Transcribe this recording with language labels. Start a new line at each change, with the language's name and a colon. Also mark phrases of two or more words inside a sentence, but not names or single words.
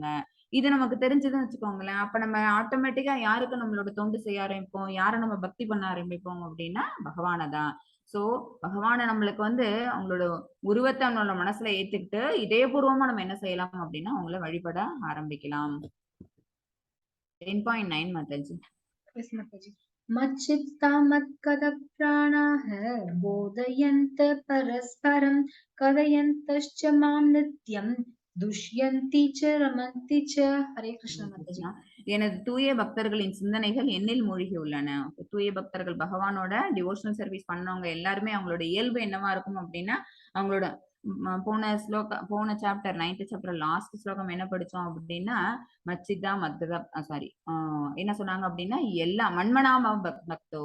Tamil: இது நமக்கு தெரிஞ்சதுன்னு வச்சுக்கோங்களேன். அப்ப நம்ம ஆட்டோமேட்டிக்கா யாருக்கு நம்மளோட தொண்டு செய்ய ஆரம்பிப்போம், யாரை நம்ம பக்தி பண்ண ஆரம்பிப்போம் அப்படின்னா பகவானை தான். சோ பகவானை நம்மளுக்கு வந்து அவங்களோட உருவத்தை நம்மளோட மனசுல ஏத்துக்கிட்டு இதயபூர்வமா நம்ம என்ன செய்யலாம் அப்படின்னா அவங்கள வழிபட ஆரம்பிக்கலாம். 10.9 மாதாஜி.
English: Yes, Mataji.
Sanskrit: मच्चित्ता मत्कदप्राणाः बोधयन्त परस्परं कथयन्तश्च मां नित्यं दुष्यन्ति च रमन्ति च. हरे कृष्ण माताजी.
Tamil: எனது தூய பக்தர்களின் சிந்தனைகள் என்னில் மூழ்கி உள்ளன. தூய பக்தர்கள் பகவானோட
English: devotional service
Tamil: பண்ணவங்க எல்லாருமே அவங்களோட இயல்பு என்னவா இருக்கும் அப்படின்னா அவங்களோட போன சாப்டர் 9th
English: chapter last
Tamil: ஸ்லோகம் என்ன படிச்சோம் அப்படின்னா
Sanskrit: मच्चित्ता मद्गता
Tamil: சாரி என்ன சொன்னாங்க அப்படின்னா எல்லா
Sanskrit: मन्मनाम भक्तो.